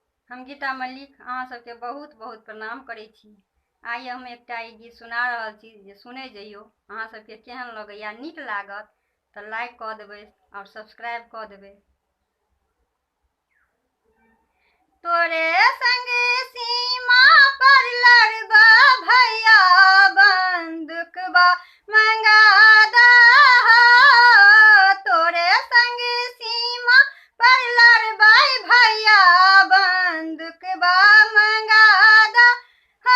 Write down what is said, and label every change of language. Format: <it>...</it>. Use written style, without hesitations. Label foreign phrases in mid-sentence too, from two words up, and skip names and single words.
<mai>हम गीता मल्लिक अहाँ सबके बहुत बहुत प्रणाम करै छी। आइ हम एकटा ई गीत सुना रहल छी जे सुनै जइयो। अहाँ सबके केहन लगैया, नीक लागत तऽ लाइक कऽ देबै और सब्सक्राइब कऽ देबै। तोरे संग सीमा पर लड़बा भैया, बंदूकबा मंगा दहा। तोरे संग सीमा पर लड़बा भैया, बंदूकबा मंगा दहा।</mai>